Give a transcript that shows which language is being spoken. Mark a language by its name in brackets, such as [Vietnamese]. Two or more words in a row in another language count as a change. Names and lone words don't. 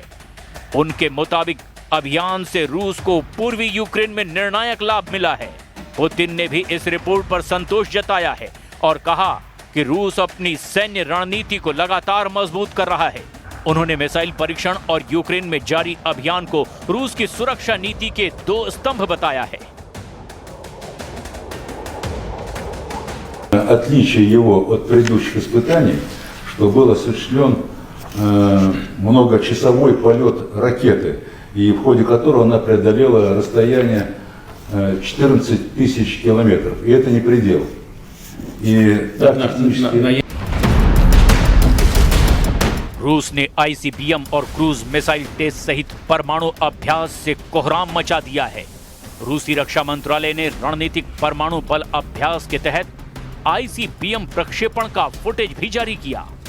[Hindi] उनके मुताबिक अभियान से रूस को पूर्वी यूक्रेन में निर्णायक लाभ मिला है। पुतिन ने भी इस रिपोर्ट पर संतोष जताया है और कहा कि रूस अपनी सैन्य रणनीति को लगातार मजबूत कर रहा है। उन्होंने मिसाइल परीक्षण और यूक्रेन में जारी अभियान को रूस की सुरक्षा नीति के दो स्तंभ बताया है। [Russian] Отличие его от предыдущих испытаний, что был осуществлен многочасовой полет ракеты, и в ходе которого она преодолела расстояние 14 тысяч километров. И это не предел. И так технически... [Hindi] रूस ने आईसीबीएम और [English] cruise missile test [Hindi] सहित परमाणु अभ्यास से कोहराम मचा दिया है। रूसी रक्षा मंत्रालय ने रणनीतिक परमाणु बल अभ्यास के तहत आईसीबीएम प्रक्षेपण का फुटेज भी जारी किया।